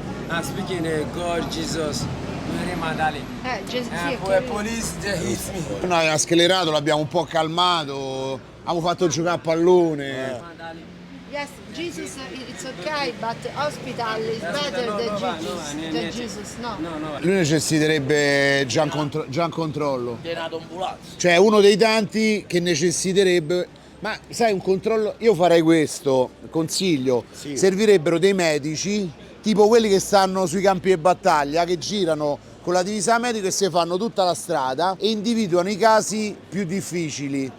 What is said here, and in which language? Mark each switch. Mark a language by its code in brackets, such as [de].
[en] I'm speaking God, Jesus, Mary Magdalene. [it] Sì, [en] Police, they hit me. [it] Noi aveva sclerato, l'abbiamo un po' calmato, abbiamo fatto giocare a pallone. [en] Yes, Jesus, it's okay, but hospital is better than Jesus. [it] No. Lui necessiterebbe già un controllo. Denato ambulanza. Cioè uno dei tanti che necessiterebbe, ma sai, un controllo, io farei questo, consiglio, servirebbero dei medici, tipo quelli che stanno sui campi di battaglia, che girano con la divisa medica e si fanno tutta la strada e individuano i casi più difficili.